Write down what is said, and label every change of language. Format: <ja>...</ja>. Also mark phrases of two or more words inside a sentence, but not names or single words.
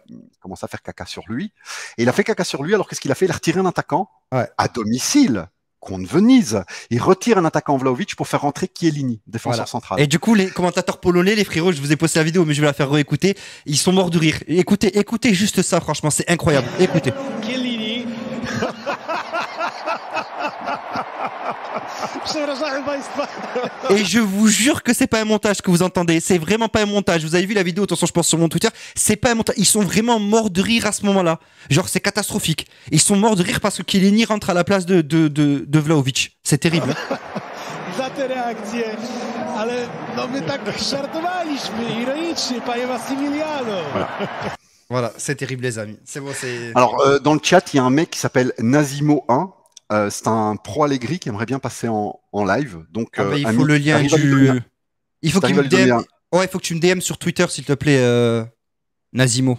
<fr>il commence à faire caca sur lui. Et il a fait caca sur lui, alors qu'est-ce qu'il a fait? Il a retiré un attaquant ouais, à domicile contre Venise. Il retire un attaquant Vlahovic pour faire rentrer Chiellini, défenseur voilà. central. Et du coup, les commentateurs polonais, les frérots, je vous ai posté la vidéo, mais je vais la faire réécouter. Ils sont morts de rire. Écoutez juste ça, franchement, c'est incroyable. Écoutez.</fr> <pl>Chiellini. Przepraszam Państwa.</pl> <fr>Et je vous jure que c'est pas un montage que vous entendez. C'est vraiment pas un montage. Vous avez vu la vidéo, attention, je pense sur mon Twitter. C'est pas un montage. Ils sont vraiment morts de rire à ce moment-là. Genre, c'est catastrophique. Ils sont morts de rire parce que Chiellini rentre à la place de Vlahovic. C'est terrible.</fr> <pl>Za te reakcje, ale no my tak żartowaliśmy, ironicznie, panie Massimiliano.</pl> <fr>Voilà, c'est terrible, les amis. C'est bon, c'est. Alors, dans le chat, il y a un mec qui s'appelle Nazimo1. C'est un pro Allegri qui aimerait bien passer en live. Donc, Ah bah, il faut Amine, le lien t'arrives à lui du. donner Il faut qu'il t'arrives à me lui donner DM. Ouais, il faut que tu me DM sur Twitter, s'il te plaît, Nazimo.</fr>